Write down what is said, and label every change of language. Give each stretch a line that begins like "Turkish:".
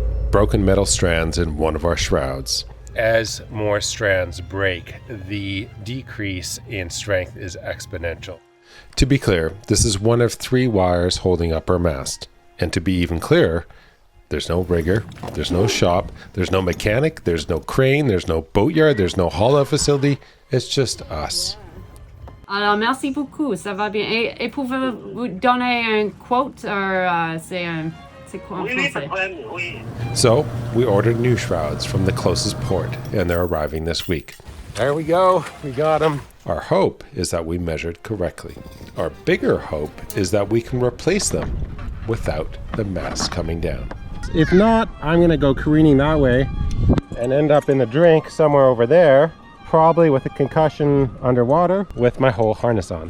English: Broken metal strands in one of our shrouds. As more strands break, the decrease in strength is exponential. To be clear, this is one of 3 wires holding up our mast. And to be even clearer, there's no rigger, there's no shop, there's no mechanic, there's no crane, there's no boatyard, there's no haul-out facility. It's just us.
French: Alors, merci beaucoup, ça va bien. Et pouvez-vous donner un quote, or c'est quoi en français?
English: So, we ordered new shrouds from the closest port, and they're arriving this week. There we go, we got them. Our hope is that we measured correctly. Our bigger hope is that we can replace them without the mast coming down. If not, I'm gonna go careening that way and end up in the drink somewhere over there, probably with a concussion underwater with my whole harness on.